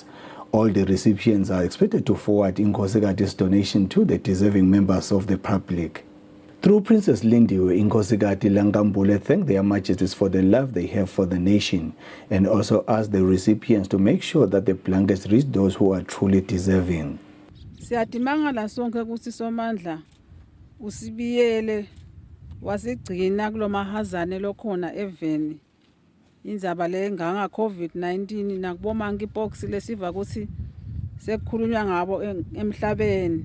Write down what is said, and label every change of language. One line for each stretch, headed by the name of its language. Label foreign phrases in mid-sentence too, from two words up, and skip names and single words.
English: All the recipients are expected to forward Inkosikati's donation to the deserving members of the public. Through Princess Lindiwe, Inkosikati Langambule thanked their Majesties for the love they have for the nation and also asked the recipients to make sure that the blankets reach those who are truly deserving.
Swati: Siyadimangala sonke ukuthi Somandla usibiyele wasigcina kulomahazane lokhona eveni indzaba le nganga COVID-19 nakubo monkeypox lesiva ukuthi sekukhulunywa ngabo emhlabeni.